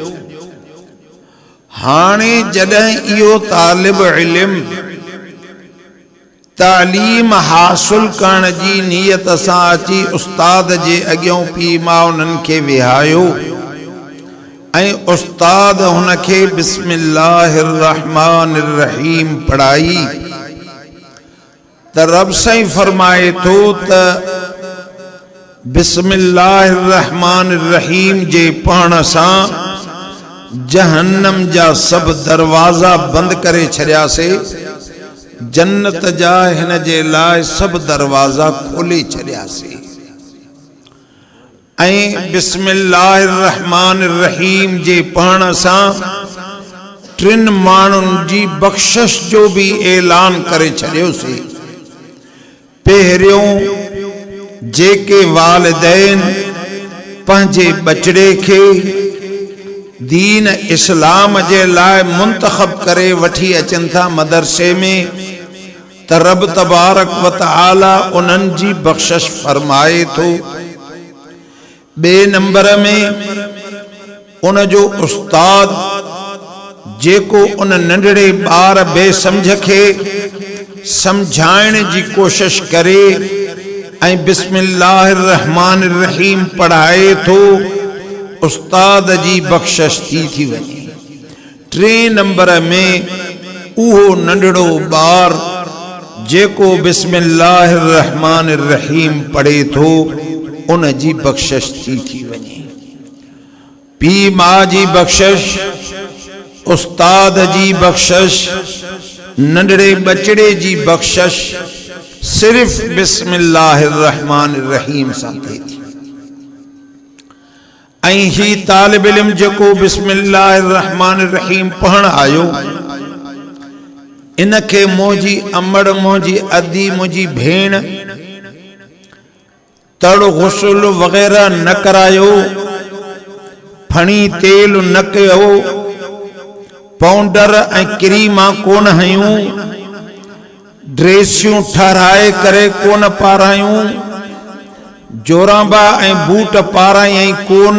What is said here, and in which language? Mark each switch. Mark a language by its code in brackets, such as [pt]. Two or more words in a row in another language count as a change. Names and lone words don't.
[sd] हाणे जॾहिं इहो तालिब इल्म तालीम हासिल करण जी नियत सां अची उस्ताद जे अॻियां पीउ मां उन्हनि खे विहायो ऐं उस्ताद हुन खे [ar] بسم الله الرحمن الرحيم [sd] पढ़ाई त रब साईं फरमाए थो त [ar] بسم الله الرحمن الرحيم [sd] जे पढ़ण सां जहन्नम जा सब दरवाजा बंद करे छॾियासीं, जन्नत जा हिन जे लाइ सब दरवाजा खोले छॾियासीं। ऐं [ar] بسم الله الرحمن الرحيم [sd] जे पढ़ण सां टिन माण्हुनि जी बख़्शिश जो भी ऐलान करे छॾियोसीं। पहिरियों जेके वालिदैन पंहिंजे बचड़े खे दीन इस्लाम जे लाइ मुंतखब करे वठी अचनि था मदरसे में त रब [ar] تبارك وتعالى [sd] उन्हनि जी बख़्शिश फरमाए थो। ॿिए नंबर में उन जो उस्ताद जेको उन नंढड़े ॿार बेसमझ खे समझाइण जी कोशिश करे ऐं [ar] بسم الله الرحمن الرحيم [sd] पढ़ाए थो, उस्ताद जी बख़्शिश थी वञे। टे नंबर में उहो नंढड़ो ॿार जेको [ar] بسم الله الرحمن الرحيم [sd] पढ़े थो उन जी बख़्शिश थी वञे। पीउ मां जी बख़्शिश, उस्ताद जी बख़्शिश, नंढड़े बचड़े जी बख़्शिश सिर्फ़ [ar] بسم الله الرحمن الرحيم [sd] सां थिए थी। ऐं ही तालिब इल्म जेको [ar] بسم الله الرحمن الرحيم [sd] पढ़ण आयो, इनखे मुंहिंजी अमड़, मुंहिंजी अदी, मुंहिंजी भेण तड़ गुस्ल वग़ैरह न करायो, फणी तेल न कयो, पाउडर ऐं क्रीमा कोन हयूं, ड्रेसियूं ठहराए करे कोन पारायूं, जोराबा ऐं बूट पाराई कोन।